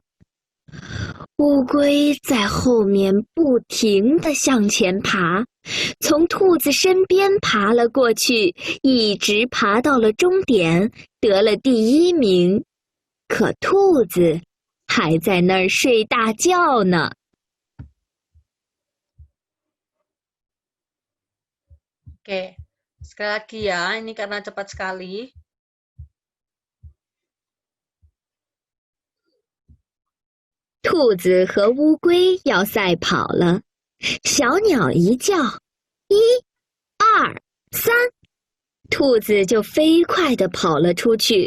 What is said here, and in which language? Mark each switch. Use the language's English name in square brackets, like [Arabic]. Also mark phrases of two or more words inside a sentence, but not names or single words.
[Chinese] 乌龟在后面不停地向前爬，从兔子身边爬了过去，一直爬到了终点，得了第1名。可兔子还在那儿睡大觉呢。 [Indonesian] Oke, sekali lagi ya, ini karena cepat sekali. [Chinese] 兔子和乌龟要赛跑了，小鸟一叫，1、2、3，兔子就飞快地跑了出去。